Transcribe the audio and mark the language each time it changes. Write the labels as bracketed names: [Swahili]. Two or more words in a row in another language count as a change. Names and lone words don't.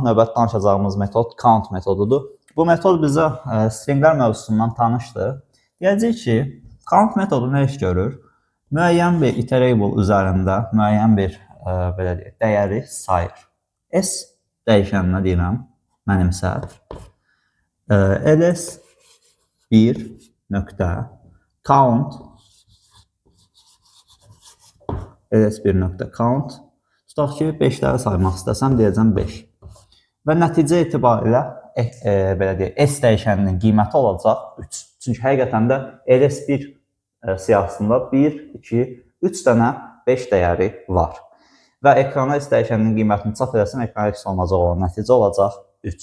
[Azerbaijani] Növbəti danışacağımız metod count metodudur. Bu metod bizə stringlər mövzusundan tanışdır. Deyəcək ki, count metodu nə iş görür? Müəyyən bir iterable üzərində müəyyən bir belə deyək, dəyəri sayır. S dəyişəninə deyirəm, mənimsət. ls1.count ls1.count tutaq ki, 5-ləri saymaq istəsəm, deyəcəm 5. Və nəticə etibarilə belə deyək, S dəyişəninin qiyməti olacaq 3. Çünki həqiqətən də ls1 siyahısında 1, 2, 3 dənə 5 dəyəri var. Və ekrana S dəyişəninin qiymətini çap edəsən, ekrana X olacaq olan nəticə olacaq 3.